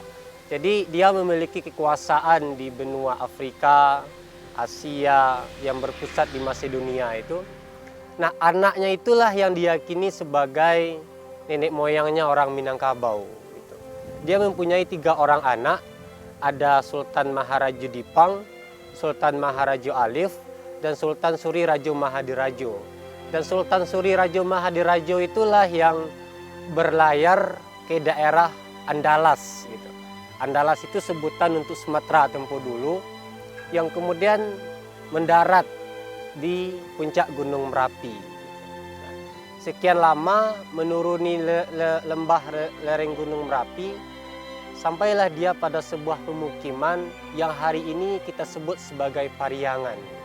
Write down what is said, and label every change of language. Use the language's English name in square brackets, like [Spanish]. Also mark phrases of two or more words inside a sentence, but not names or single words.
[Indonesian] Jadi dia memiliki kekuasaan di benua Afrika, Asia yang berpusat di Masedonia itu. Nah, anaknya itulah yang diyakini sebagai nenek moyangnya orang Minangkabau gitu. Dia mempunyai 3 orang anak, ada Sultan Maharaja Dipang, Sultan Maharaja Alif, dan Sultan Suri Rajo Mahadirajo. Dan Sultan Suri Rajo Mahadirajo itulah yang berlayar ke daerah Andalas gitu. Andalas itu sebutan untuk Sumatera tempo dulu, yang kemudian mendarat di puncak Gunung Merapi. Sekian lama menuruni lembah lereng Gunung Merapi, sampailah dia pada sebuah pemukiman yang hari ini kita sebut sebagai Pariangan.